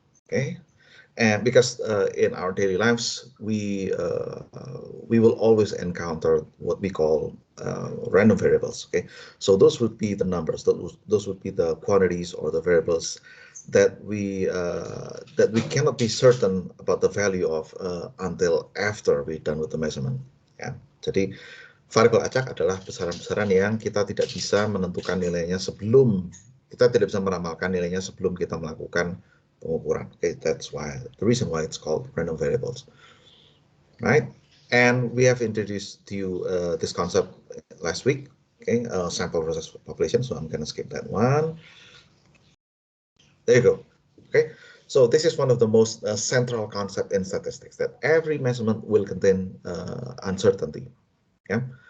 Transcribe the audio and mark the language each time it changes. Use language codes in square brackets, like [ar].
[en] Okay, and because in our daily lives we will always encounter what we call random variables. Okay, so those would be the numbers, those would be the quantities or the variables that we cannot be certain about the value of until after we're done with the measurement. [id] Ya, jadi variabel acak adalah besaran-besaran yang kita tidak bisa menentukan nilainya sebelum kita tidak bisa meramalkan nilainya sebelum kita melakukan pengukuran. [en] Okay, that's why the reason why it's called random variables, right? And we have introduced to you this concept last week. Okay, sample versus population. So I'm going to skip that one. There you go. Okay, so this is one of the most central concept in statistics, that every measurement will contain uncertainty. Yeah.